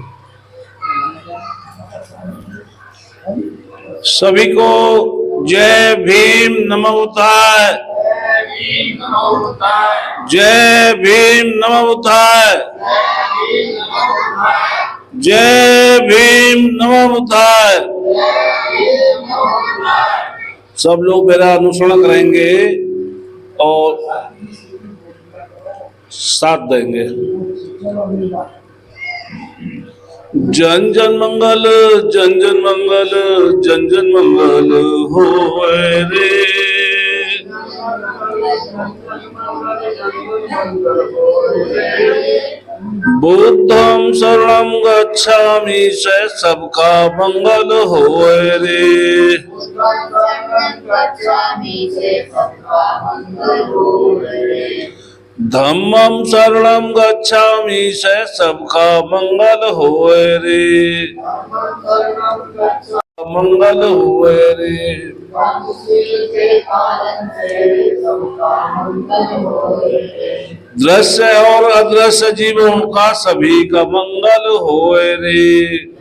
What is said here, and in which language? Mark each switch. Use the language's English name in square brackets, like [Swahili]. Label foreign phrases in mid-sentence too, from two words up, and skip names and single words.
[Hindi] सभी को जय भीम [Sanskrit] नमः बुद्धाय, [Hindi] जय भीम [Sanskrit] नमः बुद्धाय, [Hindi] जय भीम [Sanskrit] नमः बुद्धाय। [Hindi] सब लोग मेरा अनुसरण करेंगे और साथ देंगे। जन जन मंगल, जन जन मंगल, जन जन मंगल होए रे। [Pali] बुद्धं शरणं गच्छामि, [Hindi] से सबका मंगल होए रे। [Pali] धम्मं शरणं गच्छामि, [Hindi] से सबका मंगल होए रे। मंगल होए रे। दृश्य और अदृश्य जीवों का सभी का मंगल होए रे।